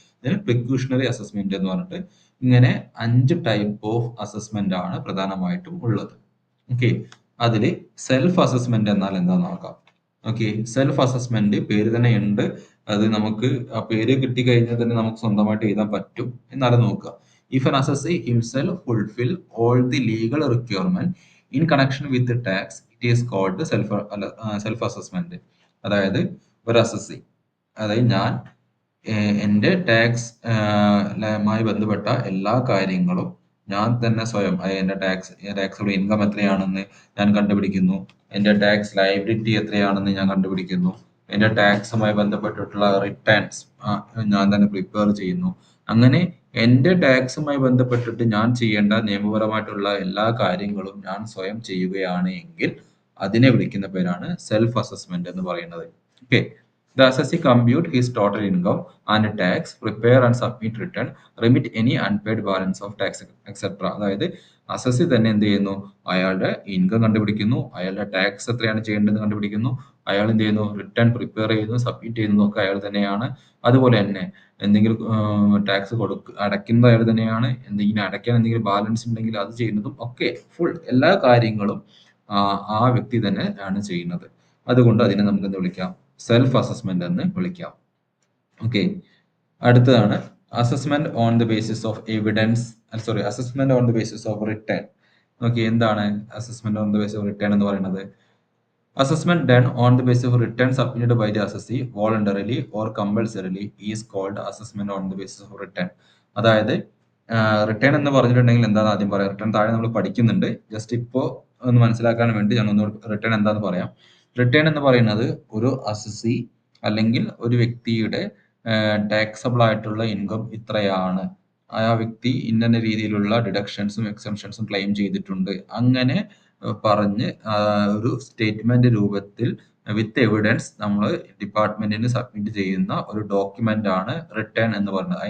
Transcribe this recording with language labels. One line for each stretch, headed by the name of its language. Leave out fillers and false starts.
Malayalam: ഇതിന് പ്രിക്യൂഷണറി അസസ്മെന്റ് എന്ന് പറഞ്ഞിട്ട് ഇങ്ങനെ 5 ടൈപ്പ് ഓഫ് അസസ്മെന്റ് ആണ് പ്രധാനമായിട്ടും ഉള്ളത്. ഓക്കെ, അതില് സെൽഫ് അസസ്മെന്റ് എന്നാൽ എന്താന്ന് നോക്കാം. ഓക്കെ, സെൽഫ് അസസ്മെന്റ് പേര് തന്നെ ഉണ്ട്. അത് നമുക്ക് ആ പേര് കിട്ടിക്കഴിഞ്ഞാൽ തന്നെ നമുക്ക് സ്വന്തമായിട്ട് എഴുതാൻ പറ്റും. എന്നാലും നോക്കുക.
English: If an assessee himself fulfill all the legal requirement in connection with the tax, it is called self assessment.
Malayalam: അതായത് ഒരു അസസ്സി, അതായത് ഞാൻ എൻ്റെ ടാക്സ് മായി ബന്ധപ്പെട്ട എല്ലാ കാര്യങ്ങളും ഞാൻ തന്നെ സ്വയം, എൻ്റെ ടാക്സുടെ ഇൻകം എത്രയാണെന്ന് ഞാൻ കണ്ടുപിടിക്കുന്നു, എൻ്റെ ടാക്സ് ലയബിലിറ്റി എത്രയാണെന്ന് ഞാൻ കണ്ടുപിടിക്കുന്നു, എൻ്റെ ടാക്സുമായി ബന്ധപ്പെട്ടിട്ടുള്ള റിട്ടേൺസ് ഞാൻ തന്നെ പ്രിപ്പയർ ചെയ്യുന്നു. അങ്ങനെ എൻ്റെ ടാക്സുമായി ബന്ധപ്പെട്ടിട്ട് ഞാൻ ചെയ്യേണ്ട നിയമപരമായിട്ടുള്ള എല്ലാ കാര്യങ്ങളും ഞാൻ സ്വയം ചെയ്യുകയാണ് എങ്കിൽ അതിനെ വിളിക്കുന്ന പേരാണ് സെൽഫ് അസസ്മെന്റ് എന്ന് പറയുന്നത്.
English: Okay, the assessee compute his total income and tax, prepare and submit return, remit any unpaid balance of tax, etc.
Malayalam: അതായത് അസസി തന്നെ എന്ത് ചെയ്യുന്നു, അയാളുടെ ഇൻകം കണ്ടുപിടിക്കുന്നു, അയാളുടെ ടാക്സ് എത്രയാണ് ചെയ്യേണ്ടതെന്ന് കണ്ടുപിടിക്കുന്നു, അയാൾ എന്ത് ചെയ്യുന്നു, റിട്ടേൺ പ്രിപ്പയർ ചെയ്യുന്നു, സബ്മിറ്റ് ചെയ്യുന്നു ഒക്കെ അയാൾ തന്നെയാണ്. അതുപോലെ തന്നെ എന്തെങ്കിലും ടാക്സ് അടയ്ക്കുന്നത് അയാൾ തന്നെയാണ്. എന്തെങ്കിലും അടയ്ക്കാൻ എന്തെങ്കിലും ബാലൻസ് ഉണ്ടെങ്കിൽ അത് ചെയ്യുന്നതും ഒക്കെ ഫുൾ എല്ലാ കാര്യങ്ങളും ആ വ്യക്തി തന്നെ ആണ് ചെയ്യുന്നത്. അതുകൊണ്ട് അതിനെ നമുക്ക് എന്ത് വിളിക്കാം, സെൽഫ് അസസ്മെന്റ് എന്ന് വിളിക്കാം.
English: okay,
Malayalam: അടുത്തതാണ്
English: Assessment on the basis of assessment on the basis of return. Okay,
Malayalam: എന്താണ്
English: assessment on the basis of return
Malayalam: എന്ന് പറയുന്നത്?
English: Assessment done on the basis of return submitted by the assessee voluntarily or compulsorily is called assessment on the basis of return.
Malayalam: അതായത് return എന്ന് പറഞ്ഞിട്ടുണ്ടെങ്കിൽ എന്താണെന്ന് ആദ്യം പറയാം. Return താഴെ നമ്മൾ പഠിക്കുന്നുണ്ട്. ജസ്റ്റ് ഇപ്പോൾ ഒന്ന് മനസ്സിലാക്കാൻ വേണ്ടി ഞാൻ ഒന്ന് റിട്ടേൺ എന്താണെന്ന് പറയാം. റിട്ടേൺ എന്ന് പറയുന്നത് ഒരു അസസി അല്ലെങ്കിൽ ഒരു വ്യക്തിയുടെ ടാക്സബിൾ ആയിട്ടുള്ള ഇൻകം ഇത്രയാണ്, ആ വ്യക്തി ഇന്ന രീതിയിലുള്ള ഡിഡക്ഷൻസും എക്സംഷൻസും ക്ലെയിം ചെയ്തിട്ടുണ്ട്, അങ്ങനെ പറഞ്ഞ് ഒരു സ്റ്റേറ്റ്മെന്റ് രൂപത്തിൽ
English: with evidence
Malayalam: നമ്മൾ ഡിപ്പാർട്ട്മെന്റിന് സബ്മിറ്റ് ചെയ്യുന്ന ഒരു ഡോക്യുമെന്റ് ആണ് റിട്ടേൺ എന്ന് പറയുന്നത്.